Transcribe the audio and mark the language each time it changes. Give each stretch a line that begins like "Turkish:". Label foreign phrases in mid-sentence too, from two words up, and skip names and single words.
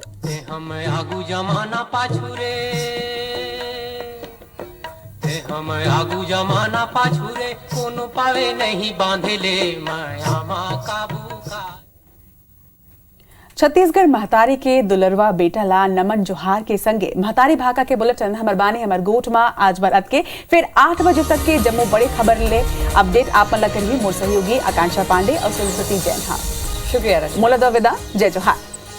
Chhattisgarhi: हम आगू जमाना पाछू रे, हम आगू जमाना पाछू रे, कोनो पावे नहीं बांधे ले माया मा काबू का। छत्तीसगढ़ महतारी के दुलरवा बेटा ला नमन जोहार के संगे महतारी भाका के बुलेटिन हमर बानी हमर गोठ में आज बरत के फिर 8 बजे तक के जम्मू बड़े खबर ले अपडेट आप मन ला करिए। मोर सहयोगी आकांक्षा पांडे और सरस्वती जैन। हाँ शुक्रिया। मोला दो विदा। जय जोहार।